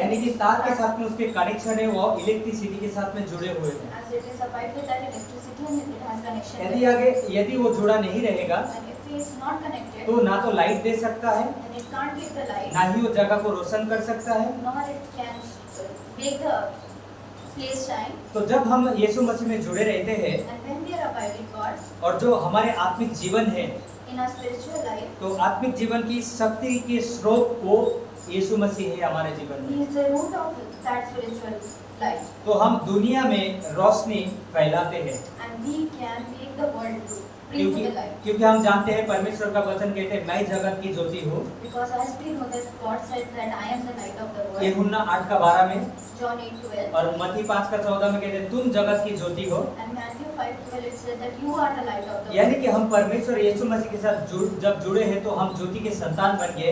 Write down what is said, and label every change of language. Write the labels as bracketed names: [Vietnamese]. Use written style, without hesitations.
[Hindi] यानी कि तार के साथ में उसके कनेक्शन है, वो इलेक्ट्रिसिटी के साथ में जुड़े हुए हैं। [English] as it is abide with that electricity and it has connection [Hindi] यदि [English] there. [Hindi] आगे यदि वो जुड़ा नहीं रहेगा [English] And if it is not connected, [Hindi] तो ना तो लाइट दे सकता है, [English] then it can't give the light, [Hindi] ना ही वो जगह को रोशन कर सकता है। [English] nor it can make the place shine. [Hindi] तो जब हम यीशु मसीह में जुड़े रहते हैं [English] And when we are abide with God [Hindi] और जो हमारे आत्मिक जीवन है, [English] in our spiritual life, [Hindi] तो आत्मिक जीवन की शक्ति के स्रोत वो यीशु मसीह है हमारे जीवन में। [English] He is the root of that spiritual life, [Hindi] तो हम दुनिया में रोशनी फैलाते हैं, [English] and we can make the world to bring to [Hindi] क्योंकि [English] the light. [Hindi] क्योंकि हम जानते हैं परमेश्वर का वचन कहते हैं मैं जगत की ज्योति हूँ। [English] Because as we know that God said that I am the light of the world. [Hindi] यूहन्ना 8:12 में [English] John 8:12. [Hindi] और मत्ती 5:14 में कहते हैं तुम जगत की ज्योति हो। [English] And Matthew 5:12 it says that you are the light of the [Hindi] यानी [English] world. [Hindi] कि हम परमेश्वर यीशु मसीह के साथ जब जुड़े हैं तो हम ज्योति के संतान बन गए।